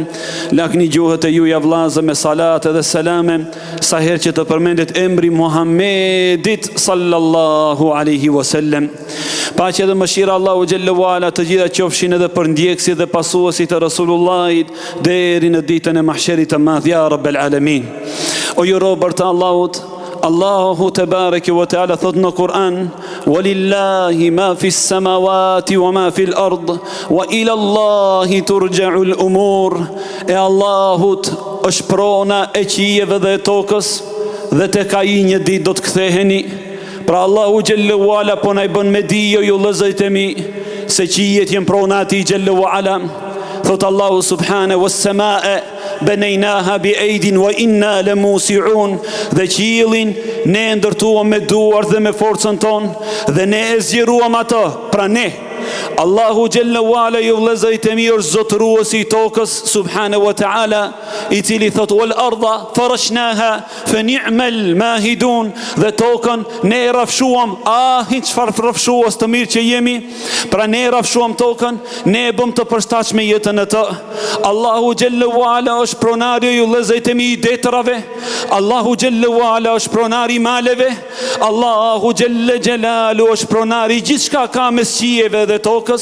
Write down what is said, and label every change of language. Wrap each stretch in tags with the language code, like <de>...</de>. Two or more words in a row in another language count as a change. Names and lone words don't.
<sq>Lakni gjuhët e juaja vllazë me salat dhe selame sa herë që të përmendet emri Muhammedit</sq> <ar>صلى الله عليه وسلم.</ar> <sq>Paqja dhe mëshira Allahu</sq> <ar>جل وعلا</ar> <sq>të gjitha qofshin edhe për ndjekësit dhe pasuesit e Rasulullahit deri në ditën e mahsherit të madh,</sq> <ar>يا رب العالمين.</ar> <sq>O ju robër të Allahut, Allahu</sq> <ar>تبارك وتعالى</ar> <sq>thot në Kur'an:</sq> <ar>"ولله ما في السماوات وما في الأرض وإلى الله ترجع الأمور."</ar> <sq>E Allahut është prona e qijeve dhe e tokës, dhe tek ai një ditë do të ktheheni. Pra Allahu</sq> <ar>جل وعلا</ar> <sq>po na i bën me dije ju vëllezërit e mi, se qijet jenë prona atij Gjelle wa ala.</sq> <ar>Thot الله سبحانه والسماء بنيناها بأيد وإنا لموسعون.</ar> <sq>Dhe qiellin ne e ndërtuam me duart dhe me forcën tonë, dhe ne e zgjeruam atë, pra ne. Allahu</sq> <ar>جل وعلا</ar> <sq>ju vëllezërit e mi është zotëruesi i tokës</sq> <ar>سبحانه وتعالى,</ar> <sq>i cili thot</sq> <ar>والأرض فرشناها فنعم الماهدون.</ar> <sq>Dhe tokën ne e rafshuam, çfarë rafshues të mirë që jemi. Pra ne e rafshuam tokën, ne e bëm të përshtatshme jetën e të. Allahu</sq> <ar>جل وعلا</ar> <sq>është pronari ju vëllezërit e mi i detrave. Allahu</sq> <ar>جل وعلا</ar> <sq>është pronari i maleve. Allahu</sq> <ar>جل جلاله</ar> <sq>është pronari gjithçka ka mes qiejve dhe tokës.</sq>